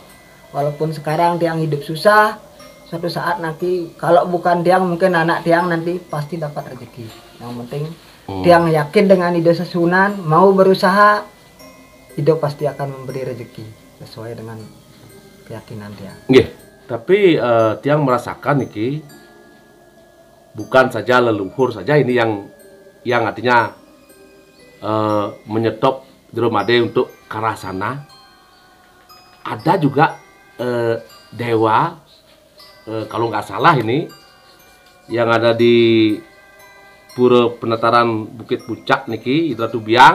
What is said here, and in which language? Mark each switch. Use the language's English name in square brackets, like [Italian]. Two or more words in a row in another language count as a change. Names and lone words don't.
[Indonesian] Walaupun sekarang Tiang hidup susah, suatu saat nanti kalau bukan Tiang mungkin anak Tiang nanti pasti dapat rezeki. Yang penting Tiang yakin dengan [Balinese] ide sesunan, [Indonesian] mau berusaha, hidup pasti akan memberi rezeki sesuai dengan keyakinan Tiang. Tapi Tiang merasakan niki bukan saja leluhur saja ini yang artinya menyetop Jelomade untuk ke arah sana. Ada juga dewa kalau nggak salah ini yang ada di Pura Penataran Bukit Puncak niki itu Ratu Biang.